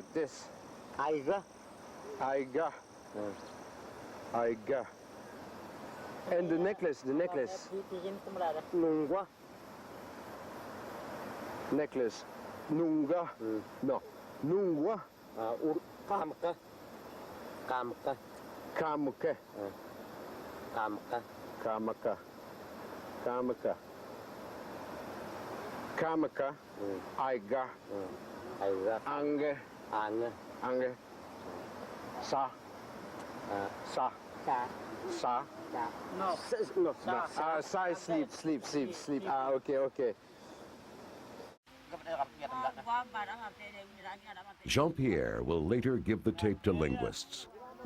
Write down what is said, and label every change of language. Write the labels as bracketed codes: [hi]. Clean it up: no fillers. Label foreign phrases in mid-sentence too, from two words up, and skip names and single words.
[en] This? Aiga. Aiga. Aiga. And the necklace, the necklace. Nungwa. Necklace. Nunga. No. Nungwa. Kamka. Kamka. Kamuke. Kamka. Kamaka. Kamaka. Kamaka. Aiga. Aiga. Ange. Anger. Ange. Sa. Sa. Sa. Sa. No. No. Sa is sleep. Okay. Jean-Pierre will later give the tape to linguists.